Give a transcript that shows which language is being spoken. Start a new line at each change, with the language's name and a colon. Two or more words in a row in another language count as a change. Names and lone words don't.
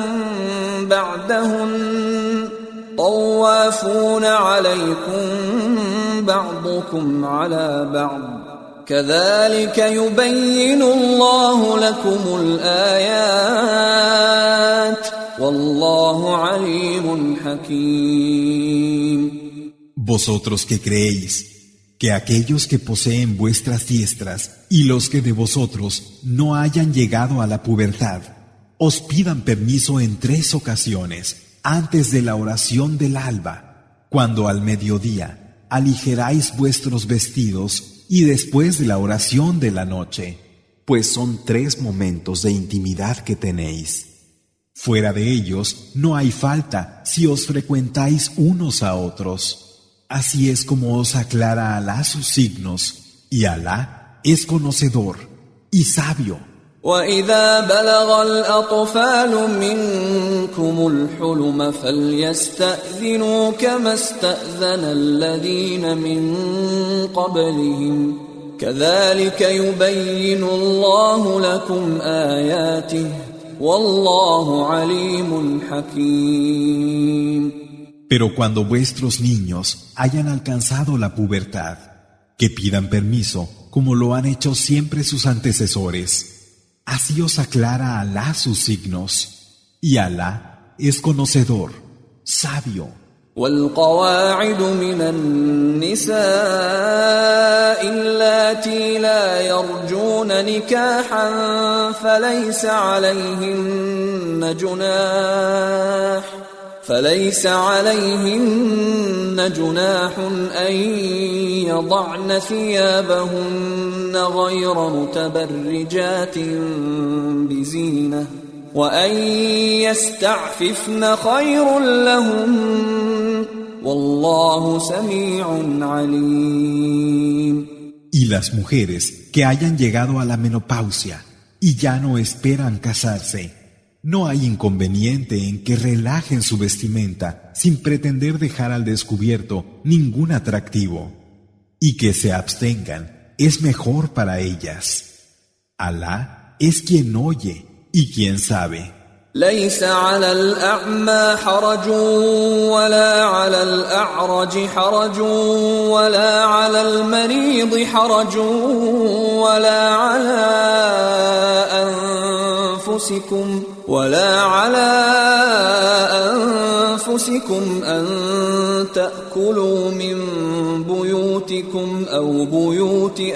Arabic: بعدهن طوافون عليكم بعضكم على بعض كذلك يبين الله لكم الآيات والله عليم حكيم.
Spanish: Vosotros que creéis que aquellos que poseen vuestras diestras y los que de vosotros no hayan llegado a la pubertad os pidan permiso en 3 ocasiones antes de la oración del alba, cuando al mediodía aligeráis vuestros vestidos y después de la oración de la noche, pues son 3 momentos de intimidad que tenéis. Fuera de ellos no hay falta si os frecuentáis unos a otros. Así es como os aclara Alá sus signos, y Alá es conocedor y sabio.
Arabic: وَإِذَا بَلَغَ الْأَطْفَالُ مِنكُمُ الْحُلُمَ فَلْيَسْتَأْذِنُوا كَمَا اسْتَأْذَنَ الَّذِينَ مِن قَبْلِهِمْ كَذَلِكَ يُبَيِّنُ اللَّهُ لَكُمْ آيَاتِهِ وَاللَّهُ عَلِيمٌ حَكِيمٌ.
Spanish: Pero cuando vuestros niños hayan alcanzado la pubertad, que pidan permiso, como lo han hecho siempre sus antecesores. Así os aclara Alá sus signos, y Alá es conocedor, sabio.
Arabic: والقواعد من النساء اللاتي لا يرجون نكاحا فليس عليهن جناح أن يضعن ثيابهن غير متبرجات بزينة وأن يستعففن خير لهن والله سميع عليم.
Spanish: Y las mujeres que hayan llegado a la menopausia y ya no esperan casarse, no hay inconveniente en que relajen su vestimenta sin pretender dejar al descubierto ningún atractivo, y que se abstengan es mejor para ellas. Alá es quien oye y quien sabe.
Arabic: ليس على الأعمى حرج ولا على الأعرج حرج ولا على المريض حرج ولا على أنفسكم أن تأكلوا من بيوتكم أو بيوت